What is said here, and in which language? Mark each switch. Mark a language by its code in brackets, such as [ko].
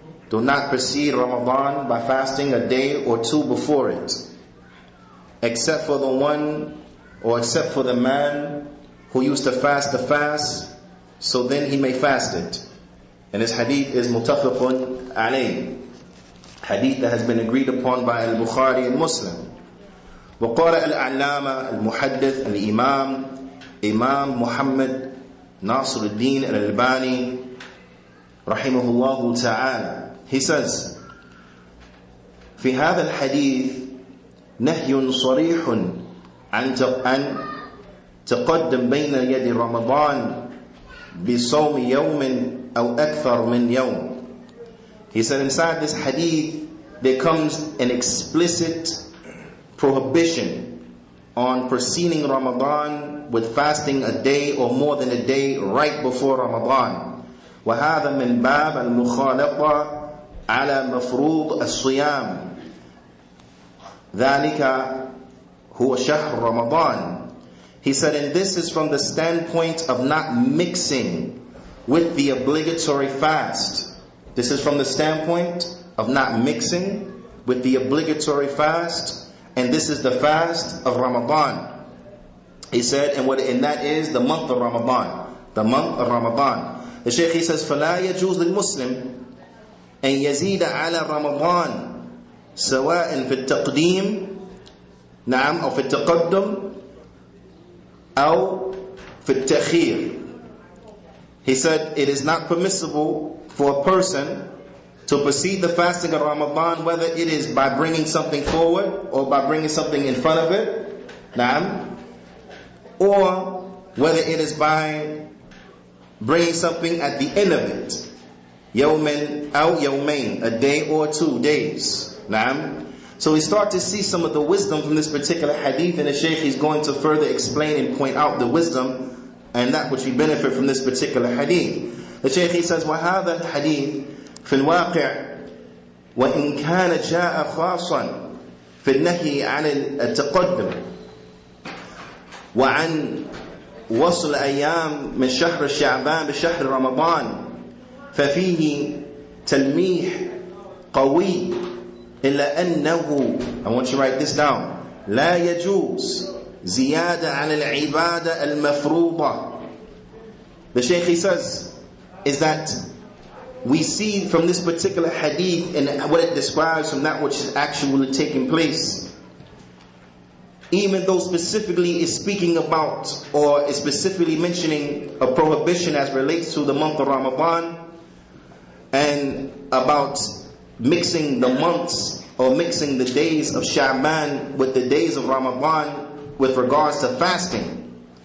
[en] Do not precede Ramadan by fasting a day or two before it, except for the one, or except for the man who used to fast the fast, so then he may fast it. And this hadith is muttafaqun alayh, hadith that has been agreed upon by Al-Bukhari and Muslim. [ar] وقال العلامة المحدث الإمام إمام محمد ناصر الدين الألباني رحمه الله تعالى, [en] he says, [ar] في هذا الحديث نهي صريح عن تقدم بين يدي رمضان بصوم يوم أو أكثر من يوم. [en] He said inside this hadith there comes an explicit prohibition on preceding Ramadan with fasting a day or more than a day right before Ramadan. [ar] وهذا من باب المخالطة على مفروض الصيام ذَلِكَ هُوَ شَهْرُ رَمَضَانِ. [en] He said, and this is from the standpoint of not mixing with the obligatory fast. This is from the standpoint of not mixing with the obligatory fast, and this is the fast of Ramadan. He said, and that is the month of Ramadan. The month of Ramadan. The Shaykh, he says, [ar] فَلَا يَجُوزُ لِلْمُسْلِمِ أن يزيد على رمضان سواء في التقديم نعم أو في التقدم أو في التأخير. [en] He said it is not permissible for a person to precede the fasting of Ramadan, whether it is by bringing something forward or by bringing something in front of it, [ar] نعم, [en] or whether it is by bringing something at the end of it. [ar] يومين أو يومين, [en] a day or 2 days. Naam. So we start to see some of the wisdom from this particular hadith, and the Shaykh is going to further explain and point out the wisdom and that which we benefit from this particular hadith. The Shaykh, he says, [ar] وَهَذَا الْحَدِيث فِي الْوَاقِعِ وَإِنْ كَانَ جَاءَ خَاصًا فِي النَّهِي عَنِ التَّقَدُّمِ وعن وصل أيام من شهر شعبان بشهر رمضان ففيه تلميح قوي إلا أنه, [en] I want you to write this down, [ar] لا يجوز زيادة عن العبادة المفروضة. [en] The Shaykh, he says, is that we see from this particular hadith and what it describes from that which is actually taking place, even though specifically is speaking about or is specifically mentioning a prohibition as relates to the month of Ramadan, and about mixing the months or mixing the days of Sha'ban with the days of Ramadan with regards to fasting.